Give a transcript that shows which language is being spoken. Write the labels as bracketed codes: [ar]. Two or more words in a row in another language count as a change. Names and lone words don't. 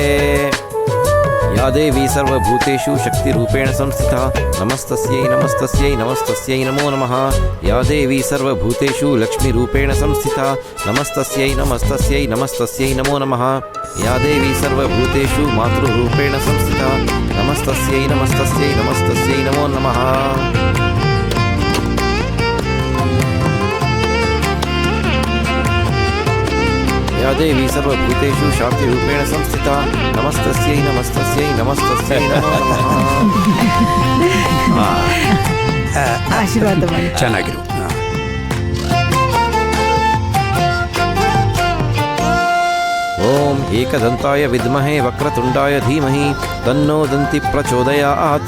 [sa] ಯಾ ದೇವಿ ಸರ್ವಭೂತೇಷು ಶಕ್ತಿರೂಪೇಣ ಸಂಸ್ಥಿತಾ ನಮಸ್ತಸ್ಯೈ ನಮಸ್ತಸ್ಯೈ ನಮಸ್ತಸ್ಯೈ ನಮೋ ನಮಃ. ಯಾ ದೇವಿ ಸರ್ವಭೂತೇಷು ಲಕ್ಷ್ಮೀರೂಪೇಣ ಸಂಸ್ಥಿತಾ ನಮಸ್ತಸ್ಯೈ ನಮಸ್ತಸ್ಯೈ ನಮಸ್ತಸ್ಯೈ ನಮೋ ನಮಃ. ಯಾ ದೇವಿ ಸರ್ವಭೂತೇಷು ಮಾತೃರೂಪೇಣ ಸಂಸ್ಥಿತಾ ನಮಸ್ತಸ್ಯೈ ನಮಸ್ತಸ್ಯೈ ನಮಸ್ತಸ್ಯೈ ನಮೋ ನಮಃ. या देवी सर्वभूतेषु शान्तिरूपेण संस्थिता नमस्तस्यै नमस्तस्यै नमस्तस्यै नमो नमः. [kn] ಆಶೀರ್ವಾದ ಮಾಡಿ. ಚೆನ್ನಾಗಿರು. [sa] ಓಂ ಏಕದಂತಾಯ ವಿದ್ಮಹೇ ವಕ್ರತುಂಡಾಯ ಧೀಮಹಿ ತನ್ನೋ ದಂತಿ ಪ್ರಚೋದಯಾತ್.